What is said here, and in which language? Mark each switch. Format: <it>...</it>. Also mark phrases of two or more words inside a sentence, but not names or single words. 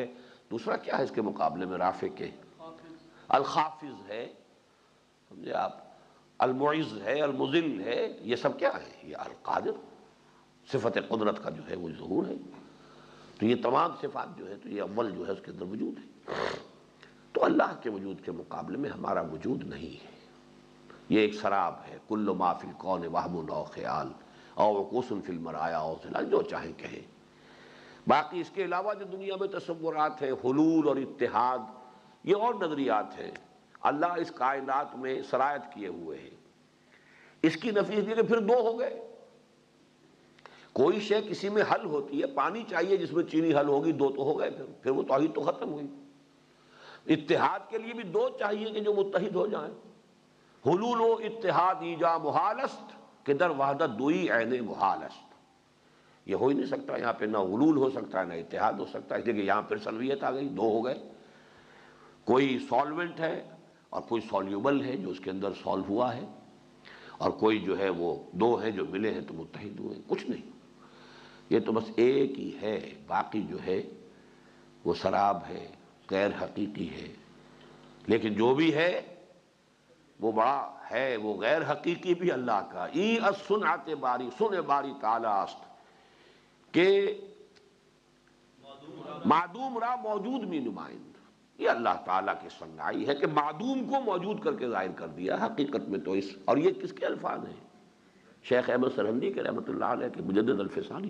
<ur>دوسرا کیا ہے اس کے مقابلے میں رافع کے؟ الخافض ہے، سمجھے آپ، المعز ہے، المذل ہے، یہ سب کیا ہے؟ یہ القادر، صفت قدرت کا جو ہے وہ ظہور ہے۔ تو یہ تمام صفات جو ہے تو یہ اول جو ہے اس کے اندر وجود ہے۔ تو اللہ کے وجود کے مقابلے میں ہمارا وجود نہیں ہے، یہ ایک سراب ہے۔</ur> <ar>کل ما فی الکون وہم او خیال او وقوس فی المرایا او ظلال،</ar> <ur>جو چاہیں کہیں۔ باقی اس کے علاوہ جو دنیا میں تصورات ہیں، حلول اور اتحاد، یہ اور نظریات ہیں۔ اللہ اس کائنات میں سرایت کیے ہوئے ہیں، اس کی نفی اس لیے کہ پھر دو ہو گئے۔ کوئی شے کسی میں حل ہوتی ہے، پانی چاہیے جس میں چینی حل ہوگی، دو تو ہو گئے، پھر وہ توحید تو ختم ہوئی۔ اتحاد کے لیے بھی دو چاہیے کہ جو متحد ہو جائیں۔</ur> <fa>حلول و اتحاد ایجا محال است کہ در وحدت دوئی عین محال است۔</fa> <ur>یہ ہو ہی نہیں سکتا، یہاں پہ نہ حلول ہو سکتا ہے نہ اتحاد ہو سکتا ہے، اس لیے کہ یہاں پھر سنویت آ گئی، دو ہو گئے۔ کوئی سالوینٹ ہے اور کوئی سالیوبل ہے جو اس کے اندر سالو ہوا ہے، اور کوئی جو ہے وہ دو ہیں جو ملے ہیں تو متحد ہوئے، کچھ نہیں۔ یہ تو بس ایک ہی ہے، باقی جو ہے وہ سراب ہے، غیر حقیقی ہے۔ لیکن جو بھی ہے وہ بڑا ہے، وہ غیر حقیقی بھی اللہ کا۔</ur> <fa>ای از صنعت باری، سن باری تعالی است کہ معدوم را موجود میں نمائند۔</fa> <ur>یہ اللہ تعالیٰ کی صنعائی ہے کہ معدوم کو موجود کر کے ظاہر کر دیا۔ حقیقت میں تو اس، اور یہ کس کے الفاظ ہیں؟ شیخ احمد سرہندی کے</ur> <ar>رحمۃ اللہ علیہ</ar> <ur>کے مجدد الفسانی۔</ur>